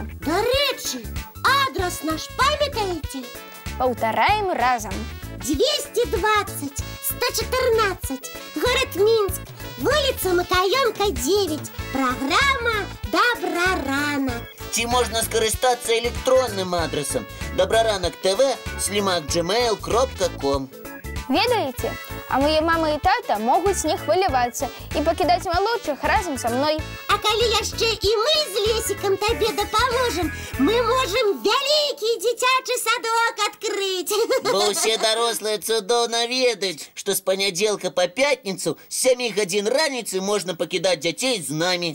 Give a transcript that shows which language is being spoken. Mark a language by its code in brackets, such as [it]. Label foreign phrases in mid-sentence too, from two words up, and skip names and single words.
[be] Дарэчы, адрес наш памятаеце? Паўтараем разам. 220 114, город Минск, вуліца Макаёнка, 9, программа «Добраранак». Ці можна скарыстацца электронным адресам dobraranok.tv@gmail.com. Ведаеце? А мае мама і тата могуць не хвалявацца і пакідаць малодшых разам са мной. А калі яшчэ і мы з Лесікам табе дапаможам, мы можам вялікі дзіцячы садок адкрыць. Бо ўсе дарослыя цудоўна ведаюць, што з панядзелка па пятніцу з 7 гадзін раніцы можна пакідаць дзяцей з намі.